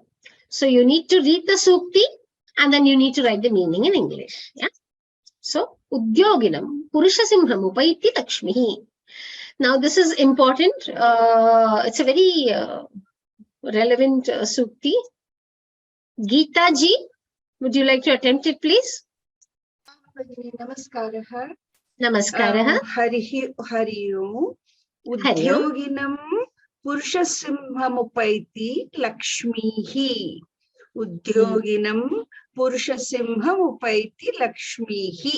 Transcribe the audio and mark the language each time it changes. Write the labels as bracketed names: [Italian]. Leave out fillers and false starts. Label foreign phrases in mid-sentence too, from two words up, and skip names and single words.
[English] So you need to read the Sukti and then you need to write the meaning in English. Yeah. [Sanskrit] So Udyoginam Purusha Simham Upaiti Lakshmihi. [English] Now this is important. It's a very relevant Sukti. Geeta ji, would you like to attempt it, please? [Sanskrit] Namaskaraha. Namaskaraha. Hariyo. Udyoginam Purusha Simhamupaiti Lakshmihi. Udyoginam Purusha Simhamupaiti Lakshmihi.